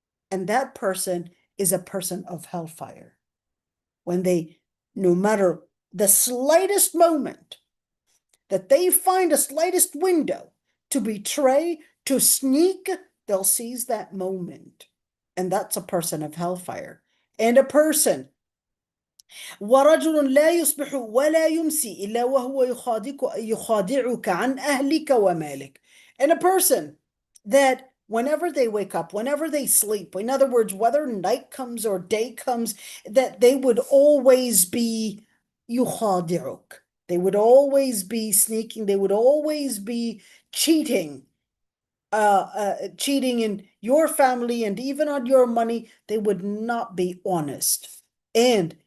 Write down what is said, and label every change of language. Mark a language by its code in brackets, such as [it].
[en] And that person is a person of hellfire. When no matter the slightest moment that they find a slightest window to betray, to sneak, they'll seize that moment. And that's a person of hellfire. And a person, [ar] ورجل لا يصبح ولا يمسي إلا وهو يخادعك عن أهلك ومالك. [en] And a person that whenever they wake up, whenever they sleep, in other words, whether night comes or day comes, that they would always be يخادعك. They would always be sneaking. They would always be cheating in your family and even on your money. They would not be honest. And